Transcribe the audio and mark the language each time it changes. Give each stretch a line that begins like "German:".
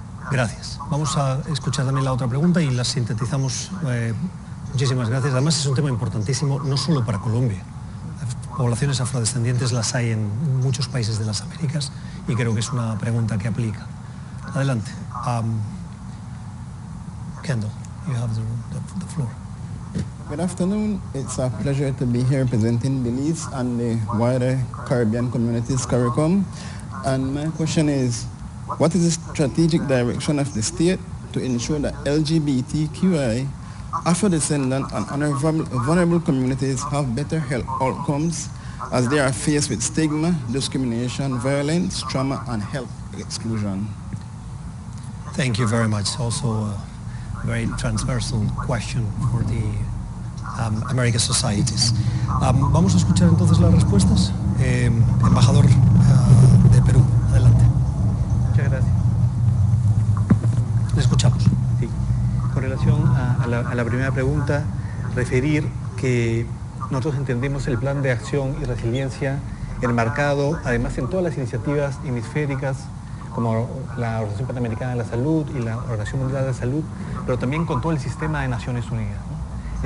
Spanish: Gracias. Vamos a escuchar también la otra pregunta y la sintetizamos. Muchísimas gracias. Además es un tema importantísimo, no solo para Colombia. Poblaciones afrodescendientes las hay en muchos países de las Américas y creo que es una pregunta que aplica. Adelante.
English: Kendall, you have the floor. Good afternoon. It's a pleasure to be here representing Belize and the wider Caribbean communities, CARICOM. And my question is, what is the strategic direction of the state to ensure that LGBTQI, Afro-descendant and vulnerable communities have better health outcomes as they are faced with stigma, discrimination, violence, trauma, and health exclusion? Thank you very much. Also a very transversal question for the American societies.
Spanish: Vamos a escuchar entonces las respuestas. Embajador de Perú, adelante. Muchas gracias. Le escuchamos. Sí. Con relación a la primera pregunta, referir que nosotros entendemos el plan de acción y resiliencia enmarcado, además, en todas las iniciativas hemisféricas, como la Organización Panamericana de la Salud y la Organización Mundial de la Salud, pero también con todo el sistema de Naciones Unidas, ¿no?